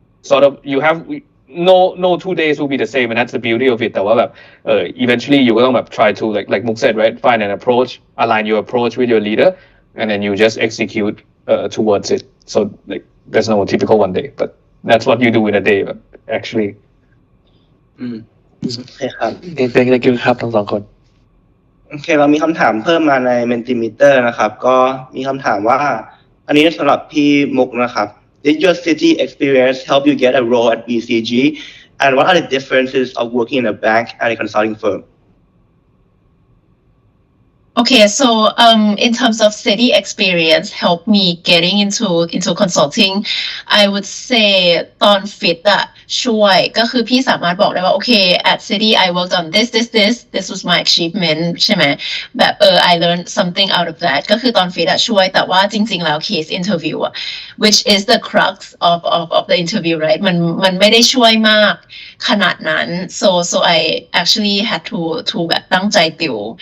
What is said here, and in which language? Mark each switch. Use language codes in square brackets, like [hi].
[en] sort of you have no 2 days will be the same and that's the beauty of it [th] แต่ว่าแบบ [en] eventually you [th] ก็ต้องแบบ [en] try to like Muk said right find an approach align your approach with your leader and then you just execute towards it so like there's no typical one day but that's what you do in a day but actually [th] โอเคครับ [en] thank you [th] ครับทั้งสองคน โอเคเรามีคำถามเพิ่มมาใน Mentimeter นะครับก็มีคำถามว่าอันนี้สำหรับพี่มุกนะครับ [en] Did your city experience help you get a role at BCG and what are the differences of working in a bank and a consulting firm Okay, so in terms of city experience helped me getting into consulting. I would say [th] ตอน fit ช่วยก็คือพี่สามารถบอกได้ว่า [en] okay at city I worked on this was my achievement [th] ใช่ไหมแบบ [en] I learned something out of that [th] ก็คือตอน fit ช่วยแต่ว่าจริงๆแล้ว [en] case interview which is the crux of the interview right [th] มันไม่ได้ช่วยมากขนาดนั้น [en] so I actually had to [th] แบบตั้งใจติว